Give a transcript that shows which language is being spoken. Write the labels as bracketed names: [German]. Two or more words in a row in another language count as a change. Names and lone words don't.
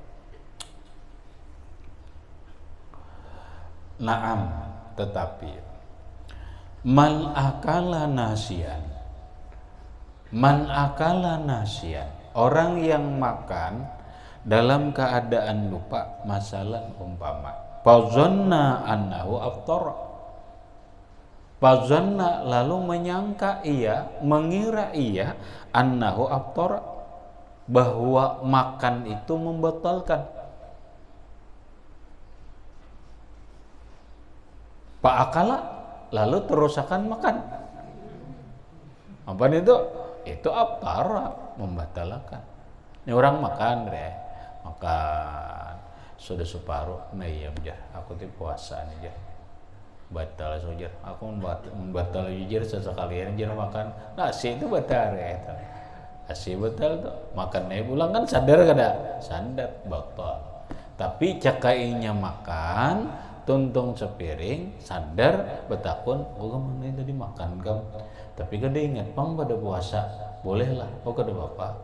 [Indonesian] Naam, tetapi [Arabic] من أكل ناسيا, [Indonesian] orang yang makan dalam keadaan lupa, masalah umpama [Arabic] فظن أنه أفطر, [Indonesian] fazanna lalu mengira ia [Arabic] أنه أفطر, [Indonesian] bahwa makan itu membatalkan. Pak akala lalu terus akan makan. Apa itu? Itu aftara, membatalkan. [Banjar] Ini orang makan deh, makan sudah separuh, nah iya jar, aku tuh puasa nih jar, batal saja, aku membatal jar sesekalian jar makan nasi itu batal ya, nasi batal tuh, makan nih pulang kan sadar kada, sadar batal, tapi cakainya makan, tuntung sepiring, sadar betakun, oh kamu ini tadi makan kamu, tapi kada ingat pang pada puasa, bolehlah, oh kada apa-apa.